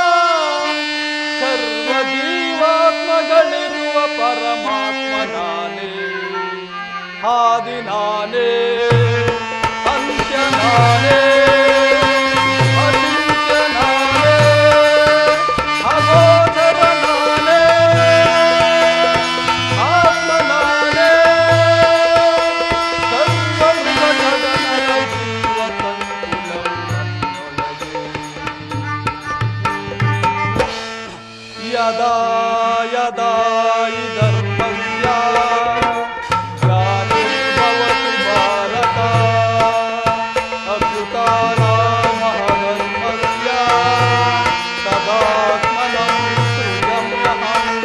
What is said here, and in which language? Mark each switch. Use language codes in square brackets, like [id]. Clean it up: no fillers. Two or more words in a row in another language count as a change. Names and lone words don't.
[kn] ಸರ್ವ ಜೀವಾತ್ಮಗಳಿರುವ ಪರಮಾತ್ಮ ನಾನೇ, ಆದಿ ನಾನೇ, ಅಂತ್ಯ ನಾನೇ, ಅಚಿಂತ್ಯ ನಾನೇ, ಅಗೋಚರ ನಾನೇ, ಆತ್ಮ ನಾನೇ. ಸರ್ವಮೃಗ ಜಗನದ ಜೀವ ಸಂಕುಲವು [sa] ಯದಾ ಯದಾ ಹಿ ಧರ್ಮಸ್ಯ ಗ್ಲಾನಿರ್ಭವತಿ ಭಾರತ, ಅಭ್ಯುತ್ಥಾನಾಮಧರ್ಮಸ್ಯ ತದಾತ್ಮನಂ ಸೃಜಮ್ಯಹಂ.